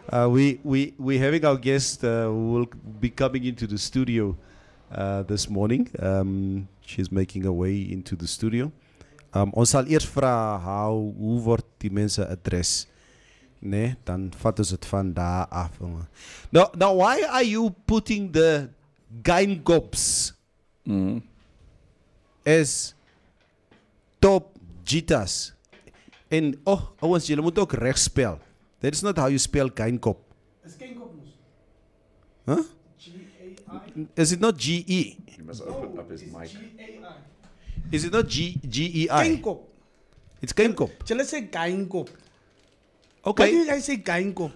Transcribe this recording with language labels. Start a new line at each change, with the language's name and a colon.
English: We having our guest who will be coming into the studio this morning. She's making her way into the studio.
Afrikaans: Ons sal eers vra hoe word die mense adres? Nee, dan vat ons het van daar af.
English: Now why are you putting the Geingos as top jitas?
Afrikaans: En ouens, julle moet ook reg spel.
English: That is not how you spell Geingop.
Afrikaans: Is Geingop mos? Huh?
English: G-A-I? Is it not G-E? You must open up his mic. G-A-I. Is it not G-E-I? Geingop. It's Geingop.
Afrikaans: Julle sê Geingop.
English: Okay. Why do you guys say Geingop?